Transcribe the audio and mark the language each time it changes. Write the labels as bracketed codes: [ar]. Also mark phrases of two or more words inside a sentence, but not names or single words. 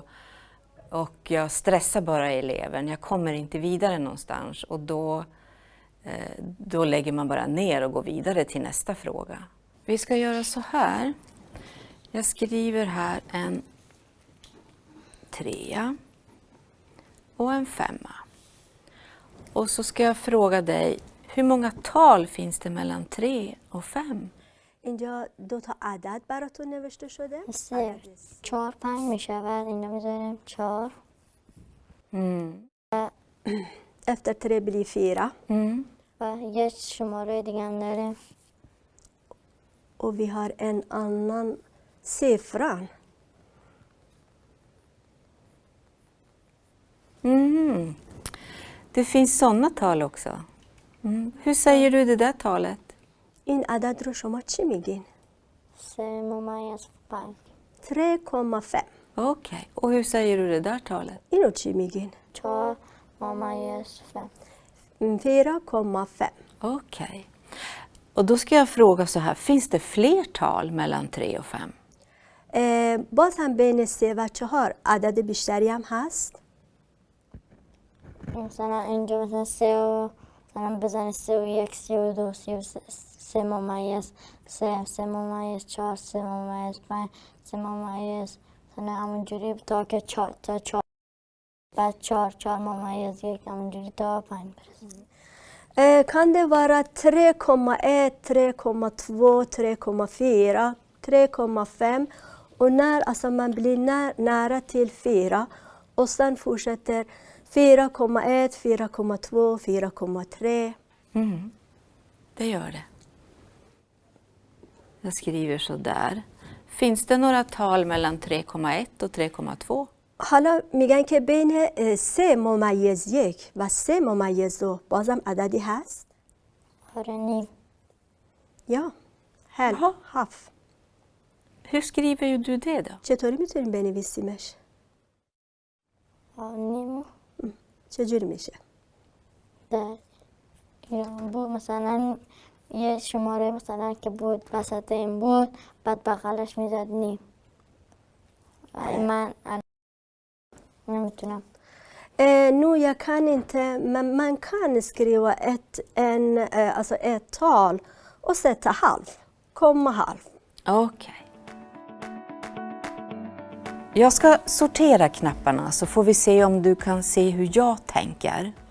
[sv] Och jag stressar bara eleven, jag kommer inte vidare någonstans och då lägger man bara ner och går vidare till nästa fråga. Vi ska göra så här. Jag skriver här en 3 och en 5. Och så ska jag fråga dig, hur många tal finns det mellan 3 och 5? [fa] اینجا دو تا عدد براتون نوشته شده. 3 4 5 میشود. اینجا میذاریم 4. [sv] Efter 3 blir 4. [fa] و یه شماره دیگه هم داریم. [sv] Och vi har en annan siffra. Det finns sådana tal också. Hur säger du det där talet? [fa] این عدد رو شما چی میگین؟ 3,5. 3,5. [sv] Okej. Och hur säger du det där talet? [fa] اینو چی میگین؟ 4,5. 4,5. [sv] Okej. Och då ska jag fråga så här, finns det fler tal mellan 3 och 5? [fa] باز هم بین 3 و 4 عدد بیشتری هم هست؟ مثلا اینجا مثلا 3 و مثلا بزنید 3 و 1 3 و 2 3 ممیز 3 3 ممیز 4 3 ممیز 5 3 ممیز مثلا همونجوری تا که 4 تا 4 بعد 4 4 ممیز 1 همونجوری تا 5 برسید. [sv] Kan det vara 3,1, 3,2, 3,4, 3,5 och när alltså man blir nära till 4 och sen fortsätter 4,1, 4,2, 4,3. Det gör det. Jag skriver så där. Finns det några tal mellan 3,1 och 3,2? [fa] حالا میگن که بین 3,1 و 3,2 بازم عددی هست؟ آره نیم. یا هل هاف. [sv] Hur skriver du det då? [fa] چطوری میتونیم بنویسیمش؟ نیم چجوری میشه؟ در بود مثلا یه شماره مثلا که بود وسط این بود بعد بغلش میزد نیم. من نمیتونم. [sv] Nu jag kan inte, men man kan skriva ett tal och sätta halv, komma halv. Okej. Jag ska sortera knapparna så får vi se om du kan se hur jag tänker.